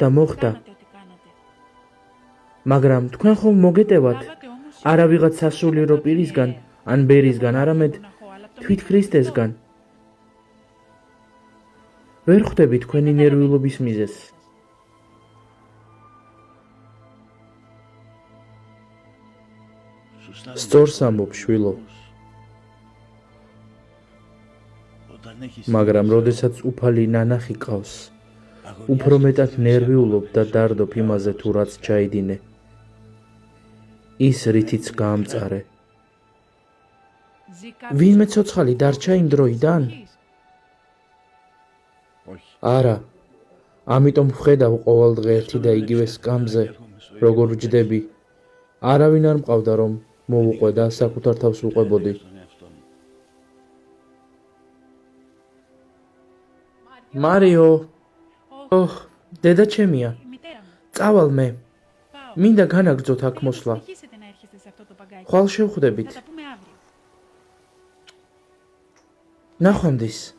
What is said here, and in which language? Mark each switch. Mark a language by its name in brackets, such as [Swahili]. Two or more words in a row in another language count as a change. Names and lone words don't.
[Greek] κάνατε ό,τι κάνατε. [Georgian] მაგრამ თქვენ ხომ მოგეტევათ [Greek] Λάβατε όμως [Georgian] არა ვიღაც სასულიერო პირისგან, ან ბერისგან, არამედ თვით ქრისტესგან. ვერ ხვდები თქვენი ნერვიულობის მიზეზს. სწორს ამბობ, შვილო. მაგრამ როდესაც უფალი ნანახი ყავს, უფრო მეტად ნერვიულობ და დარდობ იმაზე თუ რაც ჩაიდინე. ის რითიც გაამწარე. [Greek] ζει κάποιος [Georgian] ვინმე [Greek] από [Georgian] ცოცხალი დარჩა იმ დროიდან? [Greek] εσείς? [Georgian] არა. ამიტომ ვხედავ ყოველ დღე ერთი და იგივე სკამზე, როგორ ვჯდები. არავინ არ მყავდა რომ მოვუყვე და საკუთარ თავს ვუყვებოდი. მარიო, ოჰ, დედა ჩემია. [Greek] Η μητέρα μου. [Georgian] წავალ მე. [Greek] Πάω. [Georgian] მინდა განაგრძოთ აქ მოსვლა. [Greek] Συνεχίσετε να έρχεστε σε αυτό το παγκάκι. [Georgian] ხვალ [Greek] Θα [Georgian] შევხვდებით. [Greek] τα πούμε αύριο. [Georgian] ნახვამდის.